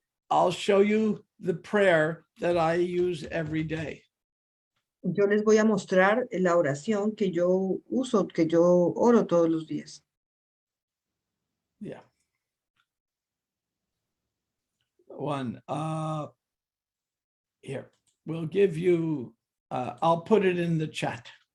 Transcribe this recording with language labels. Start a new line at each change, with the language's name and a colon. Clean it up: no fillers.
English: I'll show you the prayer that I use every day.
Spanish: Yo les voy a mostrar la oración que yo uso, que yo oro todos los días.
English: Yeah. One, here, we'll give you, I'll put it in the chat